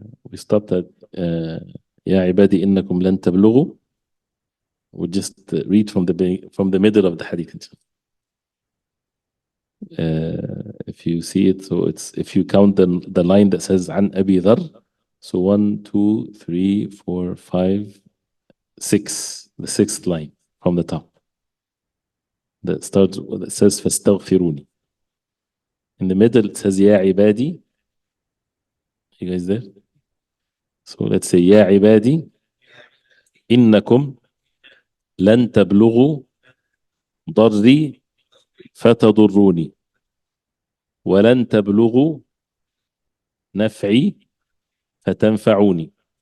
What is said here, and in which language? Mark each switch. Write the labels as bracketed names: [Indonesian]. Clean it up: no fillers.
[English] We stopped at [Arabic] يا عبادي إنكم لن تبلغوا. [English] We just read from the middle of the hadith. If you see it, so it's, if you count the line that says [Arabic] عن أبي ذر, [English] so 1 2 3 4 5 6, the sixth line from the top that starts, that says فاستغفروني. In the middle it says [Arabic] يا عبادي. [English] You guys there? So let's say [Arabic] يا عبادي إنكم لن تبلغوا ضري فتضروني، ولن تبلغوا نفعي فتنفعوني.